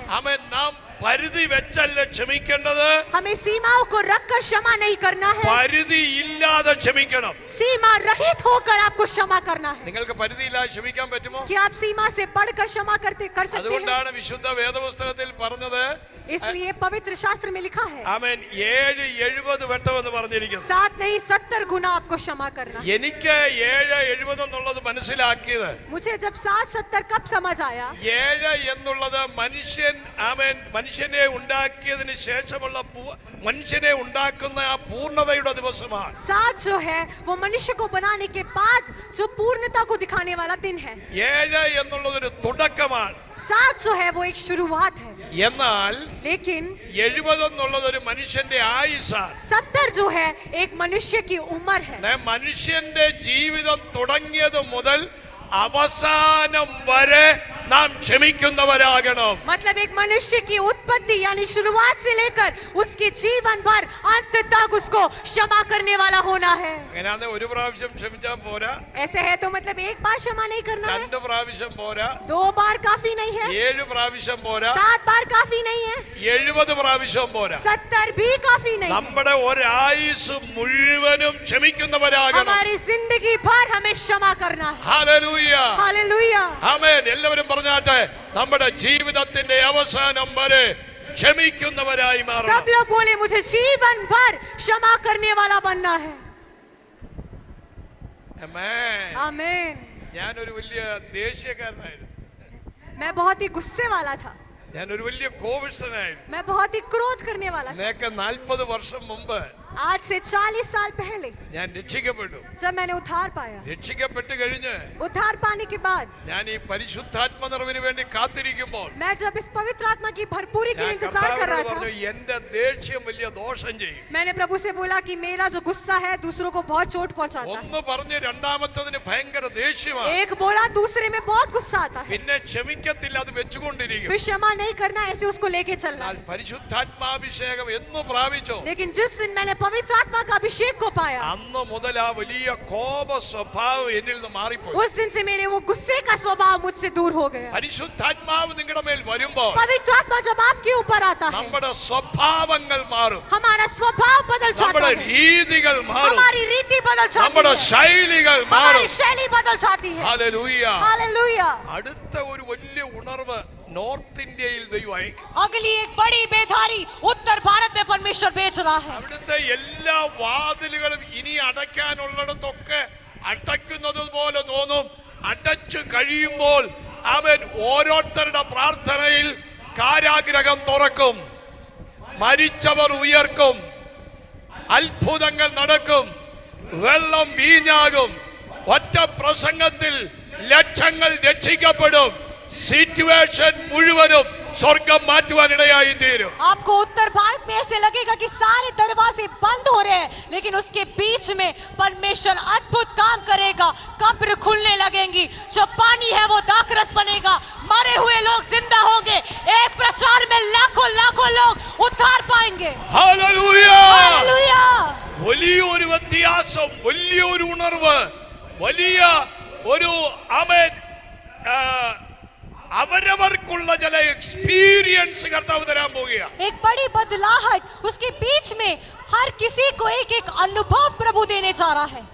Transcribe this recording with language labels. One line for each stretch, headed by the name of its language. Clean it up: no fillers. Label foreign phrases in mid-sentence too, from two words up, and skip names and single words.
Malayalam: ആമേൻ. നാം പരിധി വെച്ചല്ല ക്ഷമിക്കേണ്ടത്,
Hindi: हमें सीमाओं को रखकर क्षमा नहीं करना है.
Malayalam: പരിധി ഇല്ലാതെ ക്ഷമിക്കണം.
Hindi: सीमा रहित होकर आपको क्षमा करना है.
Malayalam: നിങ്ങൾക്ക് പരിധിയില്ലാതെ ക്ഷമിക്കാൻ പറ്റുമോ?
Hindi: कि आप सीमा से बढ़कर क्षमा कर सकते हैं.
Malayalam: അതുകൊണ്ടാണ് വിശുദ്ധ വേദപുസ്തകത്തിൽ പറഞ്ഞത്,
Hindi: इसलिए पवित्र शास्त्र में लिखा है
Malayalam: ആമേൻ, 7-70 വട്ടം എന്ന് പറഞ്ഞിരിക്കുന്നു.
Hindi: 7 नहीं 70 गुना आपको क्षमा करना.
Malayalam: എനിക്ക് 7-70 എന്നുള്ളത് മനസ്സിലാക്കിയത്,
Hindi: मुझे जब 7-70 कब समझ आया,
Malayalam: 7 എന്നുള്ളത് മനുഷ്യൻ, ആമേൻ, മനുഷ്യനെ ഉണ്ടാക്കിയതിന് ശേഷമുള്ള മനുഷ്യനെ ഉണ്ടാക്കുന്ന ആ പൂർണ്ണതയുടെ ദിവസമാണ്.
Hindi: 7 जो है वो मनुष्य को बनाने के बाद जो पूर्णता को दिखाने वाला दिन है.
Malayalam: 7 എന്നുള്ളത് ഒരു തുടക്കമാണ്.
Hindi: 7 जो है वो एक शुरुआत है.
Malayalam: എന്നാൽ
Hindi: लेकिन
Malayalam: 70 എന്നുള്ളത് ഒരു മനുഷ്യന്റെ ആയുസ്സാണ്.
Hindi: 70 जो है एक मनुष्य की उम्र है.
Malayalam: മനുഷ്യന്റെ ജീവിതം തുടങ്ങിയത് മുതൽ അവസാനം വരെ നാം ക്ഷമിക്കുന്നവരാകണം.
Hindi: मतलब एक मनुष्य की उत्पत्ति यानी शुरुआत से लेकर उसके जीवन भर अंत तक उसको क्षमा करने वाला होना है.
Malayalam: അങ്ങനെയാണെ ഒരു പ്രാവശ്യം ക്ഷമിച്ചാൽ പോരാ,
Hindi: ऐसे है तो मतलब एक बार क्षमा नहीं करना है,
Malayalam: 2 പ്രാവശ്യം പോരാ,
Hindi: 2 बार काफी नहीं है,
Malayalam: 7 പ്രാവശ്യം പോരാ,
Hindi: 7 बार काफी नहीं है,
Malayalam: 70 പ്രാവശ്യം പോരാ.
Hindi: 70 भी काफी नहीं है.
Malayalam: നമ്മുടെ ഒരായുസ് മുഴുവനും ക്ഷമിക്കുന്നവരാകണം.
Hindi: हमारी जिंदगी भर हमें क्षमा करना है.
Malayalam: ഹല്ലേലൂയ,
Hindi: हालेलुया.
Malayalam: ആമേൻ. എല്ലാവരും പറഞ്ഞാട്ടെ, നമ്മുടെ ജീവിതത്തിന്റെ അവസാനം വരെ ക്ഷമിക്കുന്നവരായി
Hindi: सब
Malayalam: മാറണം.
Hindi: लोग बोले मुझे जीवन भर क्षमा करने वाला बनना है.
Malayalam: ആമേൻ.
Hindi: आमीन.
Malayalam: ഞാനൊരു വലിയ ദേഷ്യക്കാരനായിരുന്നു.
Hindi: मैं बहुत ही गुस्से वाला था,
Malayalam: ഞാനൊരു വലിയ കോപിഷ്ഠനായിരുന്നു.
Hindi: मैं बहुत ही क्रोध करने वाला था.
Malayalam: നേക്ക് 40 വർഷം മുമ്പ്
Hindi: आज से 40 साल पहले
Malayalam: ഞാൻ രക്ഷിക്കപ്പെട്ടു.
Hindi: जब मैंने उद्धार पाया,
Malayalam: രക്ഷിക്കപ്പെട്ട് കഴിഞ്ഞ്
Hindi: उद्धार पाने के बाद
Malayalam: ഞാൻ ഈ പരിശുദ്ധാത്മ നിറവിന് വേണ്ടി കാത്തിരിക്കുമ്പോൾ
Hindi: मैं जब इस पवित्र आत्मा की भरपूरी के लिए
Malayalam: ഞാൻ
Hindi: इंतजार कर रहा
Malayalam: കർത്താവിനോട് പറഞ്ഞു,
Hindi: था,
Malayalam: എന്റെ ദേഷ്യം വലിയ ദോഷം ചെയ്യും.
Hindi: मैंने प्रभु से बोला कि मेरा जो गुस्सा है दूसरों को बहुत चोट पहुंचाता है.
Malayalam: ഒന്ന് പറഞ്ഞ് രണ്ടാമത്തതിന് ഭയങ്കര ദേഷ്യമാണ്.
Hindi: एक बोला, दूसरे में बहुत गुस्सा आता है,
Malayalam: പിന്നെ ക്ഷമിക്കത്തില്ല, അത് വെച്ചുകൊണ്ടിരിക്കും.
Hindi: फिर क्षमा नहीं करना, ऐसे उसको लेके चलना.
Malayalam: എന്നാൽ പരിശുദ്ധാത്മാഭിഷേകം എന്ന് പ്രാപിച്ചോ,
Hindi: लेकिन जिस दिन मैंने पवित्र आत्मा का अभिषेक को पाया,
Malayalam: അന്ന് മുതൽ ആ വലിയ കോപ സ്വഭാവം എന്നിൽ നിന്ന് മാറിപ്പോയി.
Hindi: उस दिन से मेरे वो गुस्से का स्वभाव मुझसे दूर हो गया.
Malayalam: പരിശുദ്ധാത്മാവ് നിങ്ങളുടെ മേൽ വരുമ്പോൾ
Hindi: पवित्र आत्मा जब आपके ऊपर आता है,
Malayalam: നമ്മുടെ സ്വഭാവങ്ങൾ മാറും,
Hindi: हमारा स्वभाव बदल जाता
Malayalam: നമ്മുടെ
Hindi: है,
Malayalam: രീതികൾ മാറും,
Hindi: हमारी रीति बदल जाती
Malayalam: നമ്മുടെ
Hindi: है,
Malayalam: ശൈലികൾ മാറും.
Hindi: हमारी शैली बदल जाती है.
Malayalam: ഹല്ലേലൂയ.
Hindi: हालेलुया.
Malayalam: അടുത്ത ഒരു വലിയ ഉണർവ് നോർത്ത് ഇന്ത്യയിൽ ദൈവം അയക്കും.
Hindi: अगली एक बड़ी बेदारी उत्तर भारत में परमेश्वर भेज रहा है.
Malayalam: അവിടുത്തെ എല്ലാ വാതിലുകളും ഇനി അടയ്ക്കാനുള്ളിടത്തൊക്കെ അടയ്ക്കുന്നത് പോലെ തോന്നും. അടച്ചു കഴിയുമ്പോൾ അവൻ ഓരോരുത്തരുടെ പ്രാർത്ഥനയിൽ കാരാഗ്രഹം തുറക്കും, മരിച്ചവർ ഉയർക്കും, അത്ഭുതങ്ങൾ നടക്കും, വെള്ളം വീഞ്ഞാകും, ഒറ്റ പ്രസംഗത്തിൽ ലക്ഷങ്ങൾ രക്ഷിക്കപ്പെടും, സിറ്റുവേഷൻ മുഴുവനും സ്വർഗം മാറ്റുവാനിടയായി തീരും.
Hindi: आपको उत्तर भारत में ऐसे लगेगा कि सारे दरवाजे बंद हो रहे हैं, लेकिन उसके बीच में परमेश्वर अद्भुत काम करेगा. कब्र खुलने लगेंगी, जो पानी है वो दाखरस बनेगा, मरे हुए लोग जिंदा होंगे, एक प्रचार में लाखों लाखों लोग उद्धार पाएंगे.
Malayalam: ഹല്ലേലൂയ.
Hindi: हालेलुया.
Malayalam: വലിയൊരു വ്യത്യാസം, വലിയൊരു ഉണർവ്, വലിയ ഒരു ആമേൻ, അവരവർക്കുള്ള ചില എക്സ്പീരിയൻസ് കർത്താവ് തരാൻ പോവുകയാണ്.
Hindi: एक बड़ी बदलाहट उसके बीच में हर किसी को एक एक अनुभव प्रभु देने जा रहा है.